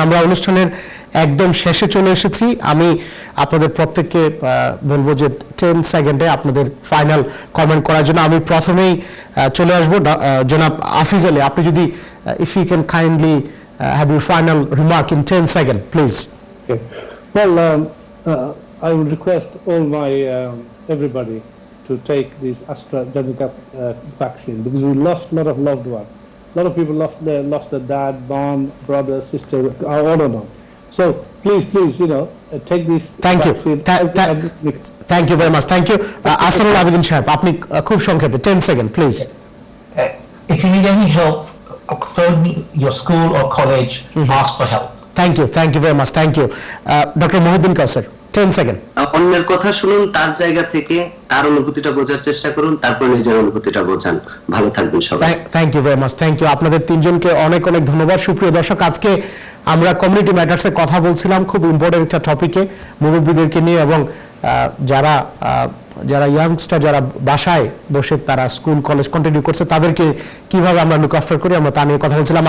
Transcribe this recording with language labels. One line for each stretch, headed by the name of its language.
Bangla: আমরা অনুষ্ঠানের একদম শেষে চলে এসেছি। আমি আপনাদের প্রত্যেককে বলবো যে 10 সেকেন্ডে আপনাদের ফাইনাল কমেন্ট করার জন্য। আমি প্রথমেই চলে আসবো জনাব আফিজ আলী, আপনি যদি
English: If you can kindly have your final remark in 10 seconds please. Well, I would request all my everybody to take this AstraZeneca vaccine, because we lost a lot of loved ones. A lot of people lost their dad, mom, brother, sister, all of them. So please, take this vaccine. Thank you very much. Thank you.
Bangla: Ahsanul Abidin Saheb, আপনি খুব সংক্ষেপে 10 second please.
English: If you need any help, phone me, your school or college, ask for help. Thank you very much. Thank you. Dr.
Bangla: Mohiuddin Kausar, 10 second. অন্যের কথা শুনুন, তার জায়গা থেকে তার অনুভূতিটা বোঝার চেষ্টা করুন, তারপর নিজের অনুভূতিটা বোঝান। ভালো থাকবেন সবাই।
English: Thank you very much, thank you.
Bangla: আপনাদের তিনজনকে অনেক অনেক ধন্যবাদ। সুপ্রিয় দর্শক, আজকে আমরা কমিউনিটি ম্যাটার্সে কথা বলছিলাম খুব ইম্পর্টেন্ট একটা টপিকে, মুরব্বীদেরকে নিয়ে, এবং যারা ইয়াংস্টার, যারা বাসায় বসে তারা স্কুল কলেজ কন্টিনিউ করছে, তাদেরকে কিভাবে আমরা লুক আফটার করি, আমরা তা নিয়ে কথা বলছিলাম।